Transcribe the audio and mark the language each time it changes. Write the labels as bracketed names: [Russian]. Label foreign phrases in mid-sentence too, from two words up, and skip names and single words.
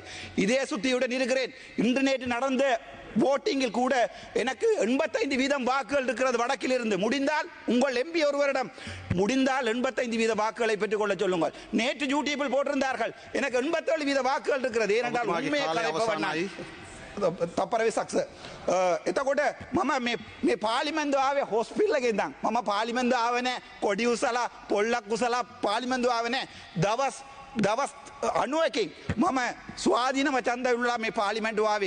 [Tamil] இதே சுத்தியுடன் இருக்கிறேன். இன்று நேற்று நடந்த voting கூட எனக்கு 85% வாக்குகள் இருக்கிறது வடக்கில் இருந்து. முடிந்தால் உங்கள் எம்பி ஒருவரிடம் முடிந்தால் 85% வாக்குகளை பெற்றுக் கொள்ள சொல்லுங்கள். நேற்று யூடியூபில் போட்டிருந்தார்கள் எனக்கு 87% வாக்குகள் இருக்கிறது. ஏனென்றால் உண்மையை கலைப்பவன் நான். [Sinhala] තපරවේ සක්ස එතකොට මම මේ පාර්ලිමේන්තුව ආවේ හොස්පිටල් එකෙන් ඉඳන්. මම පාර්ලිමේන්තුව ආවේ නැහැ කොඩි උසලා පොල්ලක් උසලා පාර්ලිමේන්තුව ආවේ නැහැ. දවස් 91කින් මම ස්වාධීනව ඡන්ද විල්ලා මේ පාර්ලිමේන්තුව ආවේ.